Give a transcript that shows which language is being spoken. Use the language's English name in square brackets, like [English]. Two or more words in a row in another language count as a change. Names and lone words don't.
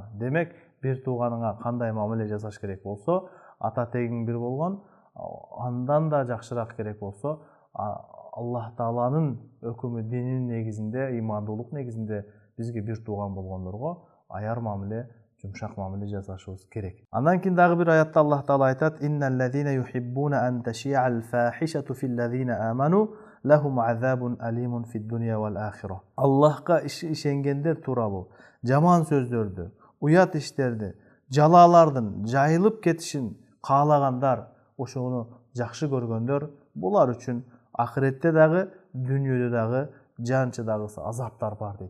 [Kyrgyz] Демек, бир тууганыңа кандай мамиле жасаш керек болсо, ата тегиң бир болгон, андан да жакшыраак керек болсо, Аллах Тааланын өкүмү, дининин негизинде, ыймандуулук негизинде бизге бир тууган болгондорго аяр мамиле, жумшак мамиле жасашыбыз керек. Андан кийин дагы бир аятта Аллах Таала айтат: [Arabic] «إن الذين يحبون أن تشيع الفاحشة في الذين آمنوا لهم عذاب أليم في الدنيا والآخرة». [Kyrgyz] Аллахка ишенгендер тууралуу жаман сөздөрдү, уят иштерди, жалаалардын жайылып кетишин каалагандар, ошону жакшы көргөндөр булар үчүн ахиретте дагы, дүйнөдө дагы, жанчыдагысы азаптар бар дейт.